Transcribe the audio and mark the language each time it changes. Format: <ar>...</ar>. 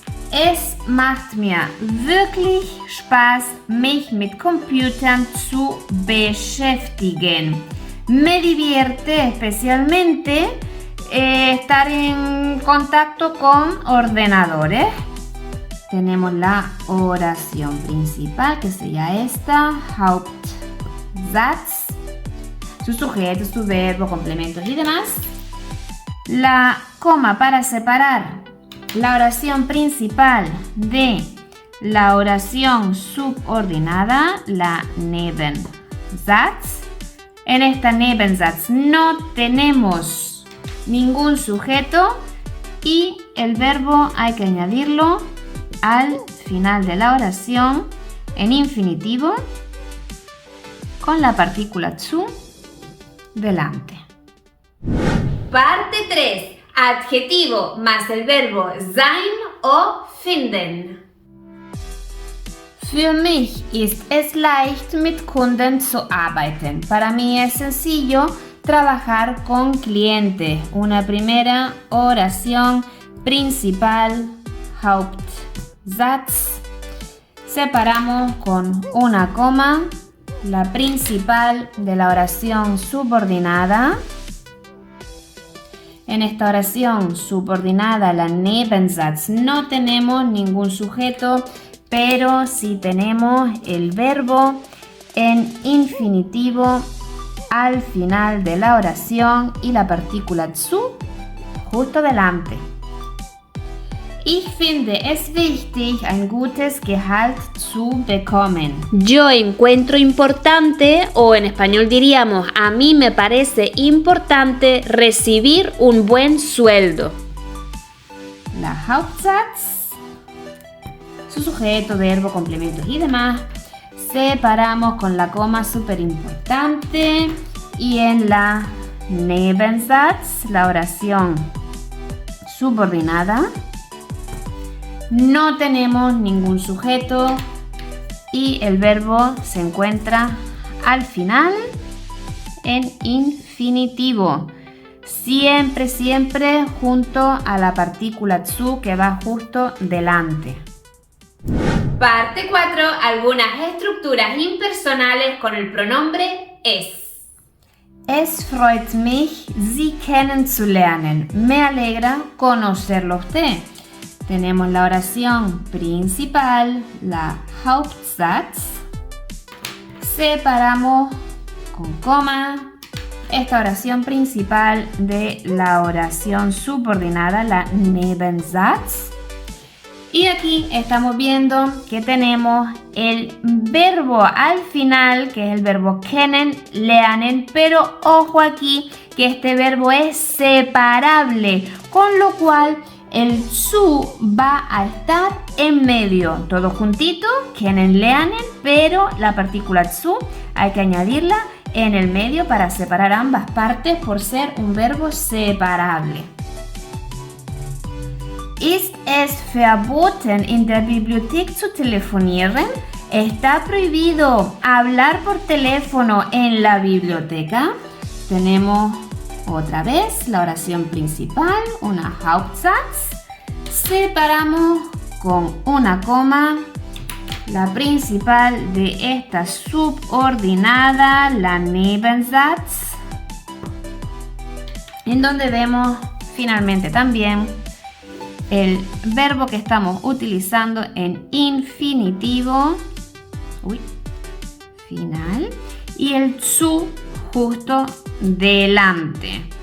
<de>Es macht mir wirklich Spaß, mich mit Computern zu beschäftigen.</de> <es>Me divierte especialmente estar en contacto con ordenadores. Tenemos la oración principal que sería esta, Hauptsatz. su sujeto, su verbo, complementos y demás. La coma para separar la oración principal de la oración subordinada, la Nebensatz. En esta Nebensatz no tenemos ningún sujeto y el verbo hay que añadirlo al final de la oración en infinitivo con la partícula zu delante. Parte 3. Adjetivo más el verbo sein o finden.</es> <de>Für mich ist es leicht, mit Kunden zu arbeiten.</de> <es>Para mí es sencillo trabajar con clientes. Una primera oración principal, Hauptsatz. Separamos con una coma la principal de la oración subordinada. En esta oración subordinada, la Nebensatz, no tenemos ningún sujeto, pero sí tenemos el verbo en infinitivo al final de la oración y la partícula zu justo delante.</es> <de>Ich finde es wichtig, ein gutes Gehalt zu bekommen.</de> <es>Yo encuentro importante, o en español diríamos, a mí me parece importante recibir un buen sueldo. La Hauptsatz, su sujeto, verbo, complementos y demás, separamos con la coma súper importante y en la Nebensatz, la oración subordinada, no tenemos ningún sujeto y el verbo se encuentra al final en infinitivo. Siempre, siempre junto a la partícula zu que va justo delante. Parte 4. Algunas estructuras impersonales con el pronombre es.</es> <de>Es freut mich, Sie kennenzulernen.</de> <es>Me alegra conocerlo a usted. Tenemos la oración principal, la Hauptsatz. Separamos con coma esta oración principal de la oración subordinada, la Nebensatz. Y aquí estamos viendo que tenemos el verbo al final, que es el verbo kennen, lernen, pero ojo aquí que este verbo es separable, con lo cual el zu va a estar en medio, todo juntito, kennen, lernen, pero la partícula zu hay que añadirla en el medio para separar ambas partes por ser un verbo separable.</es> <de>Ist es verboten, in der Bibliothek zu telefonieren?</de> <es>¿Está prohibido hablar por teléfono en la biblioteca? Tenemos otra vez la oración principal, una Hauptsatz. Separamos con una coma la principal de esta subordinada, la Nebensatz, en donde vemos finalmente también el verbo que estamos utilizando en infinitivo, final, y el zu justo delante.</es>